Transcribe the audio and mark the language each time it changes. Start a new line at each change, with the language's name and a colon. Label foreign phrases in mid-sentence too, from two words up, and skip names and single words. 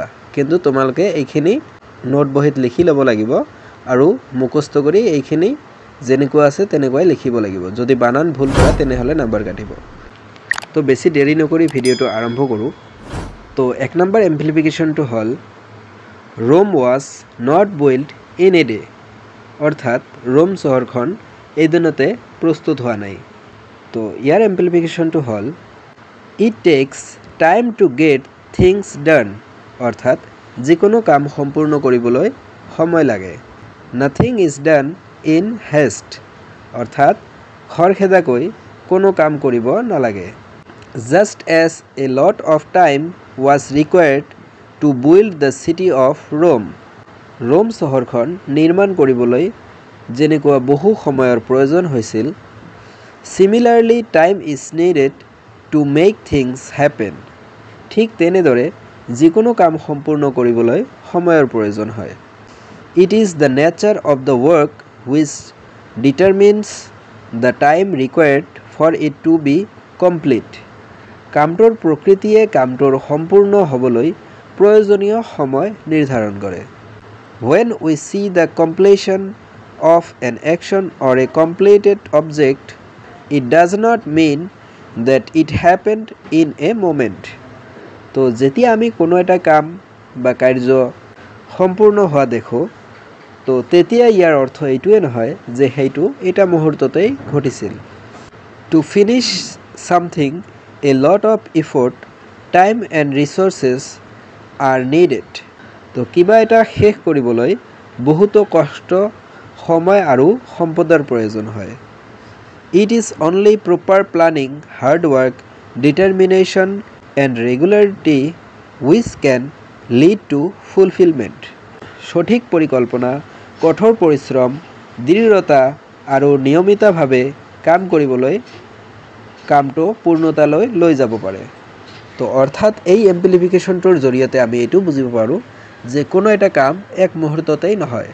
Assamese: কিন্তু তোমালোকে এইখিনি নোট বহীত লিখি ল'ব লাগিব আৰু মুখস্থ কৰি এইখিনি যেনেকুৱা আছে তেনেকুৱাই লিখিব লাগিব। যদি বানান ভুল কৰা তেনেহ'লে নাম্বাৰ কাটিব। তো বেছি দেৰি নকৰি ভিডিঅ'টো আৰম্ভ কৰোঁ। তো 1 নম্বৰ এম্প্লিফিকেশ্যনটো হ'ল
English: Rome was not built in a day,
Assamese: অৰ্থাৎ ৰোম চহৰখন এদিনতে প্ৰস্তুত হোৱা নাই। তো ইয়াৰ এম্প্লিফিকেশ্যনটো হ'ল
English: it takes time to get things done,
Assamese: অৰ্থাৎ যিকোনো কাম সম্পূৰ্ণ কৰিবলৈ সময় লাগে।
English: nothing is done in haste,
Assamese: অৰ্থাৎ খৰখেদাকৈ কোনো কাম কৰিব নালাগে।
English: just as a lot of time was required to build the city of Rome,
Assamese: ৰোম চহৰখন নিৰ্মাণ কৰিবলৈ যেনেকুৱা বহু সময়ৰ প্ৰয়োজন হৈছিল,
English: similarly time is needed to make things happen,
Assamese: ঠিক তেনেদৰে যিকোনো কাম সম্পূৰ্ণ কৰিবলৈ সময়ৰ প্ৰয়োজন হয়।
English: It is the nature of the work which determines the time required for it to be complete,
Assamese: কামটোৰ প্ৰকৃতিয়ে কামটোৰ সম্পূৰ্ণ হ'বলৈ প্ৰয়োজনীয় সময় নিৰ্ধাৰণ কৰে।
English: When we see the completion of an action or a completed object, it does not mean that it happened in a moment.
Assamese: তো যেতিয়া আমি কোনো এটা কাম বা কাৰ্য সম্পূৰ্ণ হোৱা দেখোঁ, তো তেতিয়া ইয়াৰ অৰ্থ এইটোৱে নহয় যে সেইটো এটা মুহূৰ্ততেই ঘটিছিল।
English: To finish something, a lot of effort, time and resources are needed.
Assamese: তো কিবা এটা শেষ কৰিবলৈ বহুতো কষ্ট, সময় আৰু সম্পদৰ প্ৰয়োজন হয়।
English: It is only proper planning, hard work, determination and regularity which can lead to fulfillment.
Assamese: সঠিক পৰিকল্পনা, কঠোৰ পৰিশ্ৰম, দৃঢ়তা আৰু নিয়মিতভাৱে কাম কৰিবলৈ কামটো পূৰ্ণতালৈ লৈ যাব পাৰে। তো অৰ্থাৎ এই এম্প্লিফিকেশ্যনটোৰ জৰিয়তে আমি এইটো বুজিব পাৰোঁ যে কোনো এটা কাম এক মুহূৰ্ততেই নহয়।